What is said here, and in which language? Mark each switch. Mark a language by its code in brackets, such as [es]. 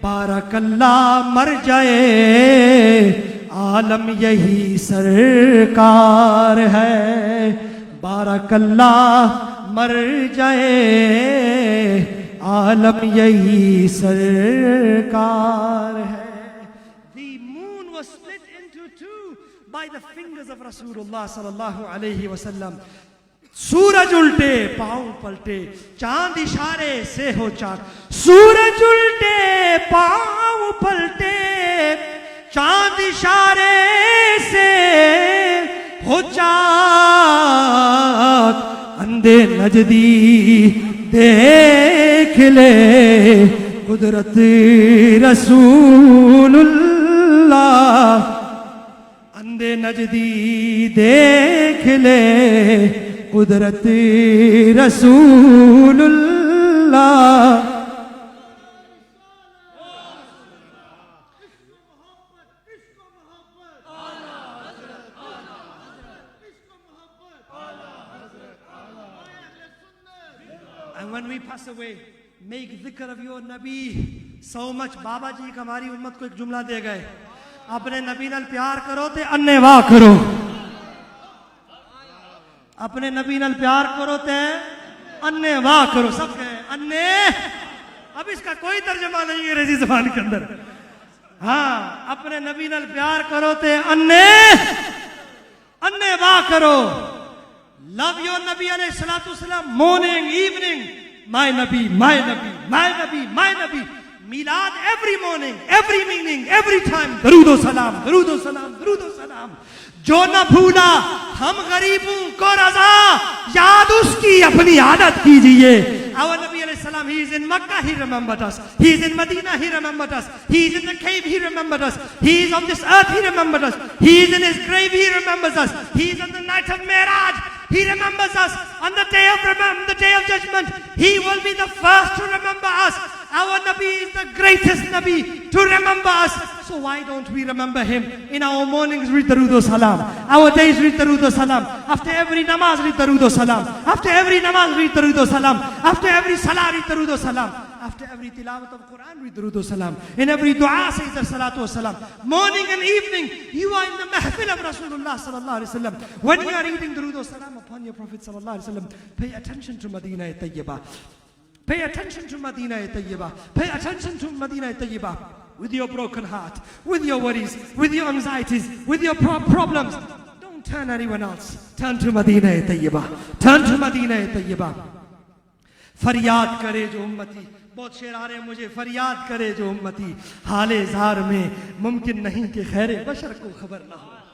[ur] بارک اللہ مر جائے عالم یہی سرکار ہے. بارک اللہ مر جائے عالم یہی سرکار ہے. [en] The moon was split into two by the fingers of Rasulullah sallallahu alayhi wa sallam. [ur] سورج الٹے پاؤں پلٹے, چاند اشارے سے ہو چاند. سورج الٹے پاؤں پلٹے, چاند اشارے سے ہو چاند. اندھے نجدی دیکھ لے قدرت رسول اللہ. اندھے نجدی دیکھ لے قدرت رسول اللہ. [en] And when we pass away, make dhikr of your Nabi so much. [ur] بابا جی ہماری امت کو ایک جملہ دے گئے, [pa] اپنے نبی نال پیار کرو تے انے واہ کرو. اپنے نبی نال پیار کرو تے انے واہ کرو. [ur] سب کہیں انے. اب اس کا کوئی ترجمہ نہیں ہے انگریزی زبان کے اندر. [pa] ہاں, اپنے نبی نال پیار کرو تے انے واہ کرو. [en] Love your Nabi alayhi salatu wasalam, morning, evening. My Nabi, my Nabi, my Nabi, my Nabi. Milad every morning, every meaning, every time. Darood o salam, darood o salam, darood o salam. [ur] جو نہ بھولا ہم غریبوں کو رضا, یاد اس کی اپنی عادت کیجئے. [en] Our Nabi alayhi salam, he is in Makkah, he remembered us. He is in Medina, he remembered us. He is in the cave, he remembered us. He is on this earth, he remembered us. He is in his grave, he remembers us. He is on the night of Mi'raj, he remembers us. On the day of judgment, he will be the first to remember us. Our Nabi is the greatest Nabi to remember us. So why don't we remember him? In our mornings read Darood o Salam. Our days read Darood o Salam. After every namaz read Darood o Salam. After every namaz read Darood o Salam. After every salah read Darood o Salam. After every tilawat of Quran read Darood o Salam. In every dua say the salatu o Salam. Morning and evening you are in the mahfil of Rasulullah sallallahu alaihi wasallam. When you are reading Darood o Salam upon your Prophet sallallahu alaihi wasallam, pay attention to Madinah Tayyibah. Pay attention to Madinah Tayyibah. Pay attention to Madinah Tayyibah. With your broken heart, with your worries, with your anxieties, with your problems, don't turn anyone else. Turn to Madinah Tayyibah. Turn to Madinah Tayyibah. [ur] فریاد کرے جو امتی, بہت شعر آ رہے ہیں مجھے. فریاد کرے جو امتی, حال اظہار میں ممکن نہیں کہ خیر بشر کو خبر نہ ہو.